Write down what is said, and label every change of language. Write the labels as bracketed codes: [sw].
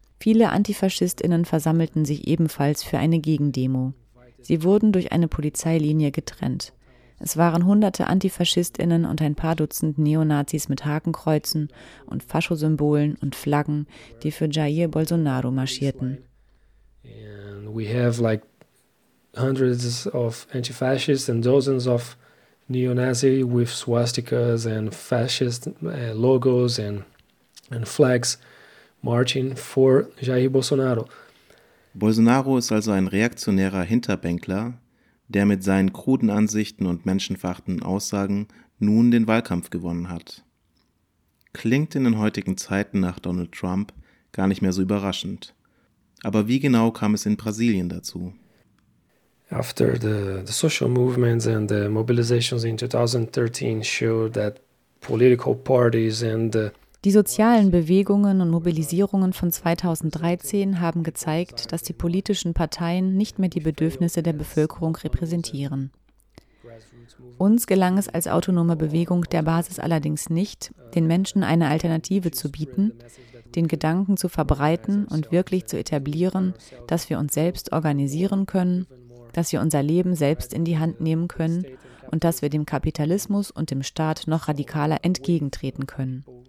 [de] Viele AntifaschistInnen versammelten sich ebenfalls für eine Gegendemo. Sie wurden durch eine Polizeilinie getrennt. Es waren hunderte AntifaschistInnen und ein paar Dutzend Neonazis mit Hakenkreuzen und Faschosymbolen und Flaggen, die für Jair Bolsonaro marschierten. [en] And we have like hundreds of antifascists and dozens of neo-Nazi with swastikas and fascist logos and flags marching for Jair Bolsonaro. [de] Bolsonaro ist also ein reaktionärer Hinterbänkler, der mit seinen kruden Ansichten und menschenverachtenden Aussagen nun den Wahlkampf gewonnen hat. Klingt in den heutigen Zeiten nach Donald Trump gar nicht mehr so überraschend. Aber wie genau kam es in Brasilien dazu? [en] After the social movements and the mobilizations in 2013 showed that political parties and [de] die sozialen Bewegungen und Mobilisierungen von 2013 haben gezeigt, dass die politischen Parteien nicht mehr die Bedürfnisse der Bevölkerung repräsentieren. Uns gelang es als autonome Bewegung der Basis allerdings nicht, den Menschen eine Alternative zu bieten, den Gedanken zu verbreiten und wirklich zu etablieren, dass wir uns selbst organisieren können, dass wir unser Leben selbst in die Hand nehmen können und dass wir dem Kapitalismus und dem Staat noch radikaler entgegentreten können.